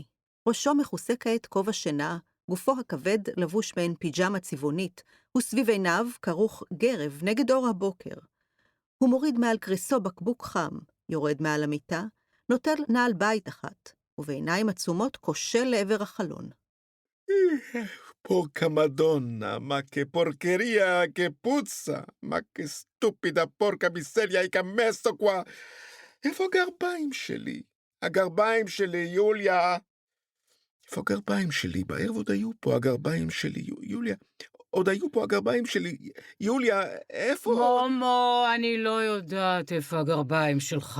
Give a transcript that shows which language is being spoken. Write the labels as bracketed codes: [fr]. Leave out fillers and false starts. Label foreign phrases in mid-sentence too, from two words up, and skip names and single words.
[he] ראשו מכוסה כעת כובע שינה, גופו הכבד לבוש מעין פיג'מה צבעונית, וסביב עיניו כרוך גרב נגד אור הבוקר. הוא מוריד מעל קריסו בקבוק חם, יורד מעל המיטה, נוטל נעל בית אחת, ובעיניים עצומות כושל לעבר החלון. [it] Porca madonna, ma che porcheria, che puzza, ma che stupida porca miseria hai messo qua. [he] איפה הגרביים שלי? הגרביים שלי, יוליה. איפה הגרביים שלי? בערב עוד היו פה הגרביים שלי, יוליה. עוד היו פה הגרביים שלי. יוליה, איפה? מומו, אני לא יודעת איפה הגרביים שלך.